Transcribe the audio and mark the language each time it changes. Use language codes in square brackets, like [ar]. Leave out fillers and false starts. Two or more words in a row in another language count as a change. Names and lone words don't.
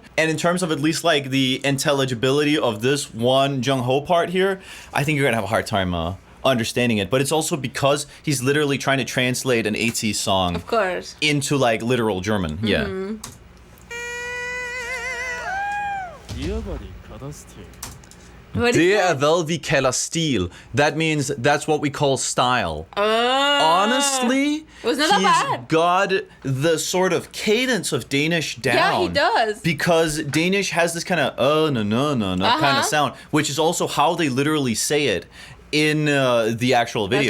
[en] And in terms of at least like the intelligibility of this one Jung Ho part here, I think you're gonna have a hard time understanding it. But it's also because he's literally trying to translate an ATEEZ song, Of course. into like literal German. Yeah. What is [da] Det [en] that? [da] vel vi kalder stil. [en] That means that's what we call style. Honestly, it was not that he's bad. got the sort of cadence of Danish down. Yeah, he does. Because Danish has this kind of no kind of sound, which is also how they literally say it in the actual video.